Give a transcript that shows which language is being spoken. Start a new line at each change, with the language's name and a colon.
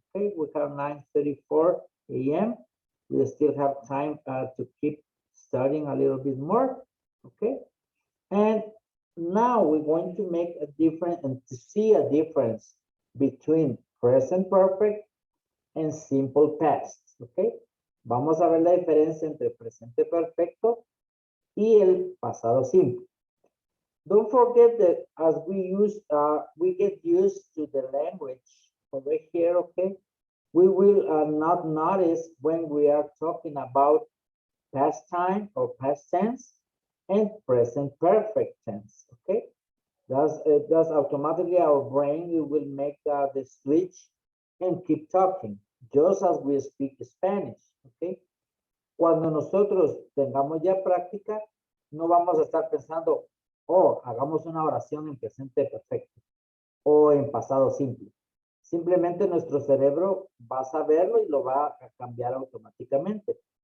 English: Okay, we have 9:34 a.m. We still have time to keep studying a little bit more. Okay, and now we're going to make a difference and to see a difference between present perfect and simple past.
Spanish: Okay, vamos a ver la diferencia entre presente perfecto y el pasado simple.
English: Don't forget that as we get used to the language over here, okay, we will not notice when we are talking about past time or past tense and present perfect tense, okay? Thus automatically our brain will make the switch and keep talking, just as we speak Spanish, okay?
Spanish: Cuando nosotros tengamos ya práctica, no vamos a estar pensando, oh, hagamos una oración en presente perfecto o en pasado simple. Simplemente nuestro cerebro va a saberlo y lo va a cambiar automáticamente.